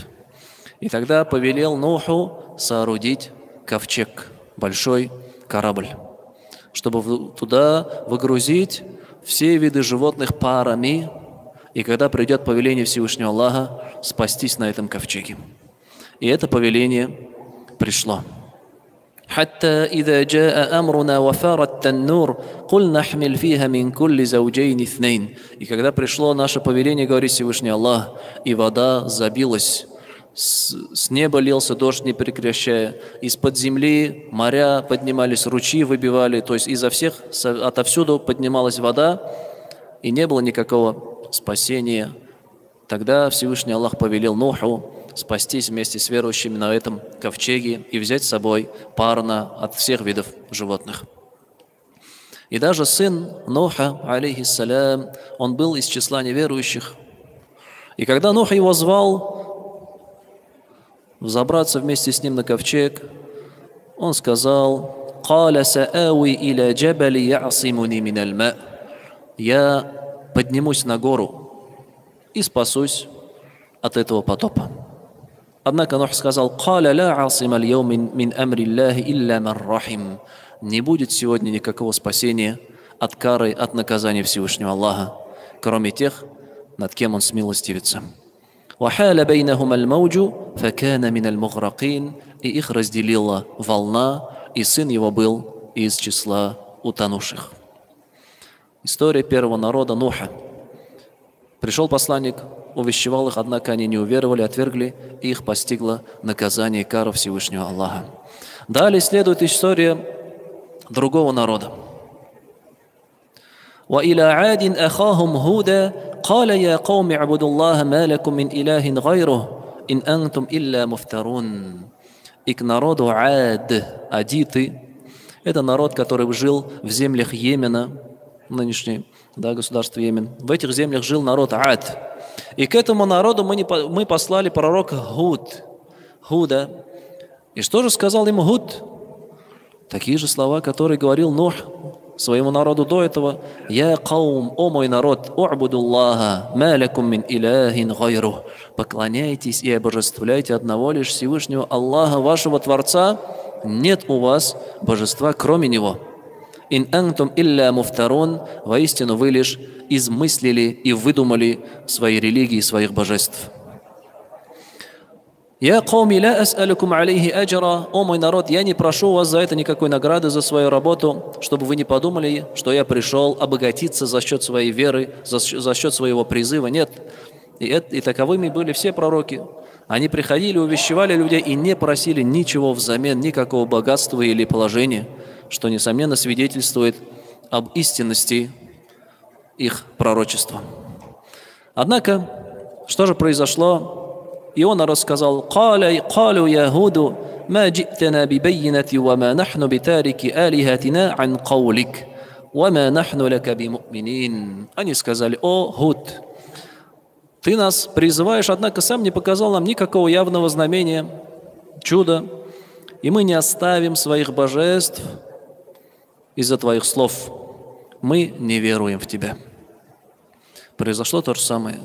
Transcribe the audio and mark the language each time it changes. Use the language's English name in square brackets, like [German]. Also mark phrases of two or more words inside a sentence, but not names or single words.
[Russian] И тогда повелел Нуху соорудить ковчег, большой корабль, чтобы туда выгрузить все виды животных парами, и когда придет повеление Всевышнего Аллаха, спастись на этом ковчеге. И это повеление пришло. [Arabic] حتى إذا جاء أمرنا وفار التنور قلنا احمل فيها من كل زوجين اثنين. [Russian] И когда пришло наше повеление, говорит Всевышний Аллах, и вода забилась, с неба лился дождь, не прекращая, из-под земли моря поднимались, ручьи выбивали, то есть изо всех, отовсюду поднималась вода, и не было никакого спасения. Тогда Всевышний Аллах повелел Нуху спастись вместе с верующими на этом ковчеге и взять с собой парно от всех видов животных. И даже сын Нуха, алейхиссалям, он был из числа неверующих. И когда Нух его звал взобраться вместе с ним на ковчег, он сказал: [Arabic] «قال سآوي إلى جبل يعصمني من الماء». [Russian] Я поднимусь на гору и спасусь от этого потопа. Однако Нух сказал: [Arabic] «قال لا عاصم اليوم من أمر الله إلا من رحم». [Russian] Не будет сегодня никакого спасения от кары, от наказания Всевышнего Аллаха, кроме тех, над кем Он смилостивится. [Arabic] «وحال بينهم الموج فكان من المغرقين». [Russian] И их разделила волна, и сын его был из числа утонувших. История первого народа Нуха. Пришел посланник, увещевал их, однако они не уверовали, отвергли, и их постигло наказание и кара Всевышнего Аллаха. Далее следует история другого народа. [Arabic] وَإِلَى عَادٍ أَخَاهُمْ هُودًا قَالَ يَا قَوْمِ اعْبُدُوا اللَّهَ مَا لَكُم مِّنْ إِلَٰهٍ غَيْرُهُ إِنْ أَنْتُمْ إِلَّا مُفْتَرُونَ. [Russian] И к народу Ад, адиты, это народ, который жил в землях Йемена, нынешнее государство Йемен. В этих землях жил народ Ад. И к этому народу мы послали пророка Худа. И что же сказал ему Худ? Такие же слова, которые говорил Нух своему народу до этого. [Arabic] «يا قوم, [Russian] о мой народ, [Arabic] اعبدوا الله ما لكم من إله غيره». [Russian] Поклоняйтесь и обожествляйте одного лишь Всевышнего Аллаха, вашего Творца. Нет у вас божества, кроме Него. [Arabic] «إن أنتم إلا مفترون». [Russian] Воистину вы лишь измыслили и выдумали свои религии, своих божеств. [Arabic] «يا قوم لا أسألكم عليه أجرا». [Russian] О мой народ, я не прошу у вас за это никакой награды, за свою работу, чтобы вы не подумали, что я пришел обогатиться за счет своей веры, за счет своего призыва. Нет. И таковыми были все пророки. Они приходили, увещевали людей и не просили ничего взамен, никакого богатства или положения, что, несомненно, свидетельствует об истинности их пророчества. Однако, что же произошло? И он рассказал: [Arabic] «قالوا يا هود ما جئتنا ببينة وما نحن بتاركي آلهتنا عن قولك وما نحن لك بمؤمنين». [Russian] Они сказали: «О, Худ, ты нас призываешь, однако сам не показал нам никакого явного знамения, чуда, и мы не оставим своих божеств из-за твоих слов. Мы не веруем в тебя». Произошло то же самое.